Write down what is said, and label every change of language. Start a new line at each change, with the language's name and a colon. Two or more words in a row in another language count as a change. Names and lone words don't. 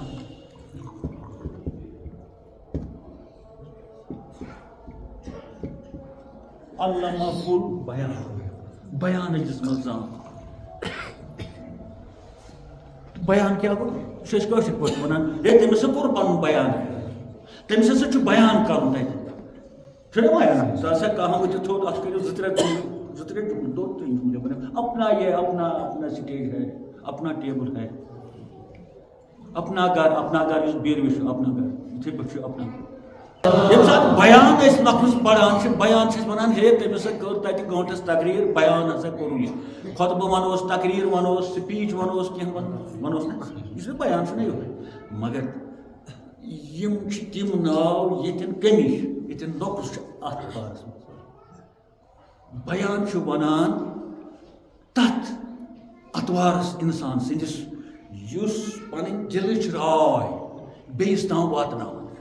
Kashmiri: علامہ بیان بیانٕچ دِژمٕژ زان بیان کیا گو سہ کٲشِر پٲٹھۍ ونان ہے تٔمِس ہسا کوٚر پنُن بیان تٔمِس ہسا چھُ بیان کرُن تتہِ چھُنہ بیان سُہ ہسا کانٛہہ ؤتھِتھ تھوٚد اتھ کٔرِو زٕ ترٛےٚ دوٚد تہٕ یِم
Urdu: اپنا یہ اپنا سٹیج ہے اپنا ٹیبل ہے اپنا گھر
Kashmiri: یُس بیروِ چھُ اپنا گھر یِتھٕے پٲٹھۍ چھُ اپنا ییٚمہِ ساتہٕ بیان أسۍ لفظ پران چھِ بیان چھِ أسۍ ونان ہے تٔمۍ ہسا کٔر تتہِ گٲنٛٹس تقریٖر بیان ہسا کوٚرُن یہِ خۄطبہٕ ونوس تقریٖر ونوس سپیٖچ ونوس کینٛہہ ونوس نہ یہِ چھُ بیان چھُنہ یِہوے مگر یِم چھِ تِم ناو ییٚتٮ۪ن کٔمی چھِ ییٚتٮ۪ن نۄقُص چھُ اتھ بارس منٛز بیان چھُ ونان تتھ اتوارس انسان سٕنٛدِس یُس پنٕنۍ دِلٕچ راے بیٚیِس تام واتناوان